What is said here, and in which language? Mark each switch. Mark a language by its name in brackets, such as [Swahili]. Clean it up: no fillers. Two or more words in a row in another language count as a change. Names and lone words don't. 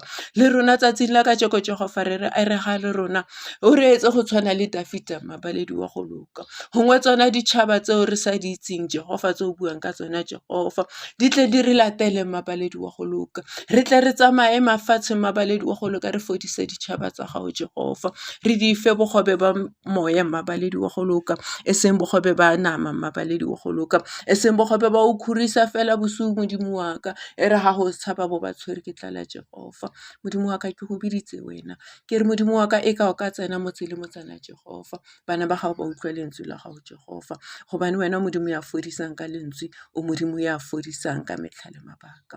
[Tswana] Le rona tsatsing la kajeko Jehova re re ga le rona o re etse go tshwana le Dafita mmabaledi wa go loka, gongwe tsona ditšhaba tseo re sa di itseng Jehova tse o buang ka tsona Jehova di tle di re latele mmabaledi wa go loka. Re tle re tsamaye mafatshe mmabaledi wa go loka, re fodise ditšhaba tsa gago Jehova, re di fe bogobe ba moya mmabaledi wa go loka, e seng bogobe ba nama mmabaledi wa go loka, e seng bogobe ba o khurisa fela bosigo modimo wa ka, e re ga go tshaba bo ba tshwere ke tlala Jehova. Modimo wa ka ke go biditse wena, ke re modimo wa ka e ka o ka tsena motse le motsana Jehova, bana ba gago ba utlwa lentswe la gago Jehova, gobane wena modimo ya fodisang ka lentswe, o modimo ya fodisang ka metlha le mabaka.